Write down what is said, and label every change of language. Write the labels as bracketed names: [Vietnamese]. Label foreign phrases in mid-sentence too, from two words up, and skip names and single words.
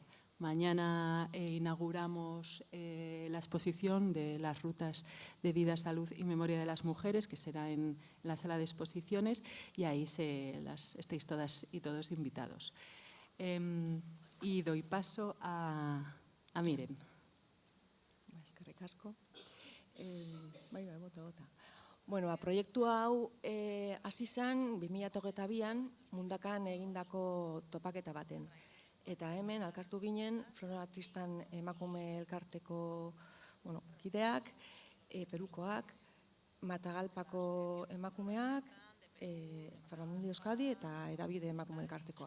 [Spanish] Mañana inauguramos la exposición de las rutas de vida, salud y memoria de las mujeres, que será en la sala de exposiciones, y ahí estáis todas y todos invitados. Y doy paso a Miren. [Basque] Eskerrik asko. Bota. Bueno, proiektu hau hasi zen 2022an Mundakan egindako topaketa baten. Eta hemen alkartu ginen Flora Tristan emakume elkarteko kideak, Perukoak, Matagalpako emakumeak, Farmamundi Euskadi eta Erabide emakume elkartekoak.